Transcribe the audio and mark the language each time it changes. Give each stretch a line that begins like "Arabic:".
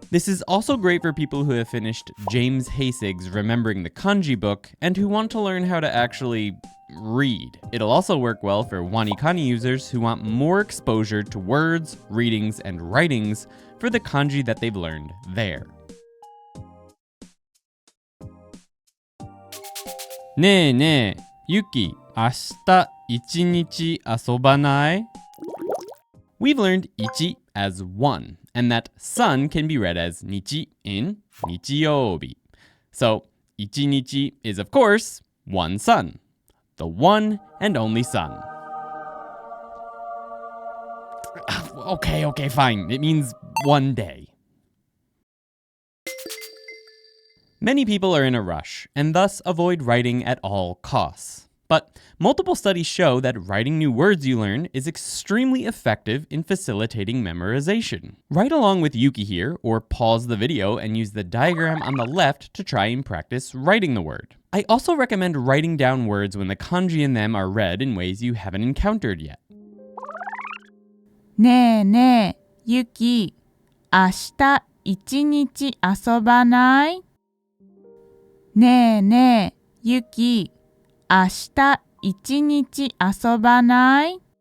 English: This is also great for people who have finished James Hasig's Remembering the Kanji book and who want to learn how to actually read. It'll also work well for Wanikani users who want more exposure to words, readings, and writings for the kanji that they've learned there.
Japanese: ねえねえ、ゆき、明日一日遊ばない？
English: We've learned ichi as one, and that sun can be read as nichi in nichiyoubi. So, ichinichi is of course one sun, the one and only sun. Okay, fine. It means one day. Many people are in a rush and thus avoid writing at all costs. But multiple studies show that writing new words you learn is extremely effective in facilitating memorization. Write along with Yuki here, or pause the video and use the diagram on the left to try and practice writing the word. I also recommend writing down words when the kanji in them are read in ways you haven't encountered yet.
Japanese: ねえねえ、ゆき、明日一日遊ばない？ねえねえ、ゆき、明日一日遊ばない？